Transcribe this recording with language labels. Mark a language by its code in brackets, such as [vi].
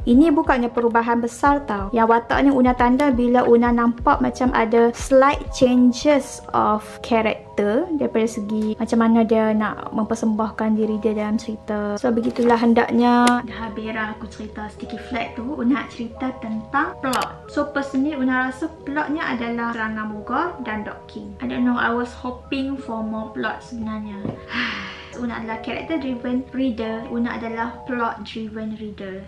[ms] Ini bukannya perubahan besar tau. Yang watak ni Una tanda bila Una nampak macam ada [en] slight changes of character [ms] daripada segi macam mana dia nak mempersembahkan diri dia dalam cerita. So begitulah hendaknya. Dah habis dah aku cerita sticky flag tu. Una nak cerita tentang plot. So personally Una rasa plotnya adalah serangan Bogor dan Dog King. [en] I don't know, I was hoping for more plot sebenarnya. [ms] Una adalah character driven reader, Una adalah plot driven reader.